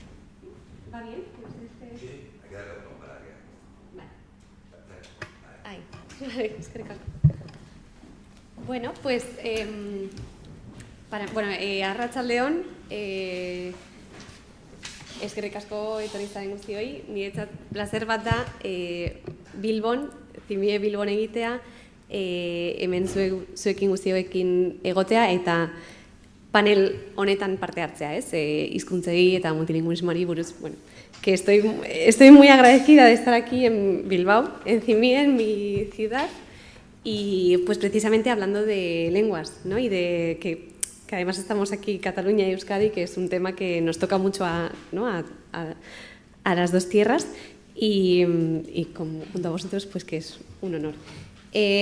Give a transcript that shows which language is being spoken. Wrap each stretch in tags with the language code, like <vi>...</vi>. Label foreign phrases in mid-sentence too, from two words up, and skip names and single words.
<es>¿Va bien? Sí, hay que darle un poco para que... Vale. Ahí. Vale, es que recalco. Bueno, pues...</es> <eu>arratsaldeon, eskerrik asko etorri zaren guztioi, niretzat plazer bat da Bilbon, Zimie Bilbon egitea, hemen zuekin guztioekin egotea eta panel honetan parte hartzea, hizkuntzei eta multilingüismoari buruz, bueno,</eu> <es>que estoy muy agradecida de estar aquí en Bilbao, en Zimie, en mi ciudad, y pues precisamente hablando de lenguas, ¿no? Y de que además estamos aquí, Cataluña y Euskadi, que es un tema que nos toca mucho a las dos tierras y junto a vosotros, pues que es un honor.</es>